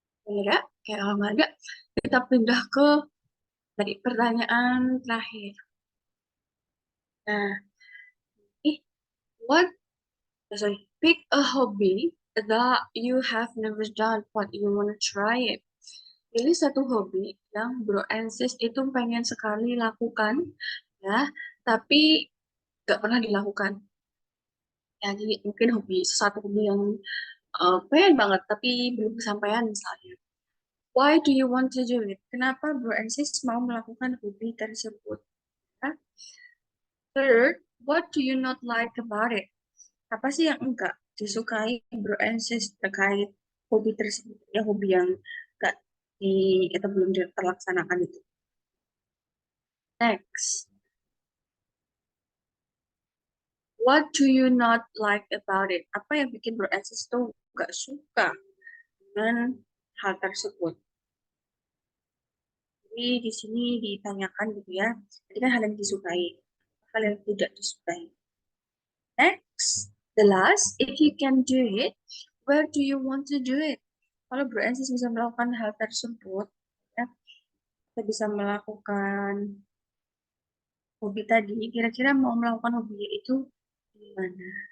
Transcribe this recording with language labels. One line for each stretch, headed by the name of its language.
Indonesian: Enggak, kayak kalau nggak ada, kita pindah ke tadi pertanyaan terakhir.
English: Nah, what? Sorry, pick a hobby that you have never done but you wanna try it.
Indonesian: Pilih satu hobi yang bro and sis itu pengen sekali lakukan, ya, tapi gak pernah dilakukan. Ya, jadi mungkin sesuatu hobi yang pengen banget tapi belum kesampaian misalnya.
English: Why do you want to do it?
Indonesian: Kenapa bro and sis mau melakukan hobi tersebut? Ya.
English: Third, what do you not like about it?
Indonesian: Apa sih yang enggak disukai bro and sis terkait hobi tersebut? Ya, hobi yang enggak atau belum terlaksanakan itu.
English: Next, what do you not like about it?
Indonesian: Apa yang bikin bro and sis tuh enggak suka dengan hal tersebut? Jadi di sini ditanyakan gitu ya. Jadi kan hal yang disukai, hal yang tidak disukai.
English: Next, the last, if you can do it, where do you want to do it?
Indonesian: Kalau bro and sis bisa melakukan hal tersebut, ya, kita bisa melakukan hobi tadi, kira-kira mau melakukan hobi itu di mana?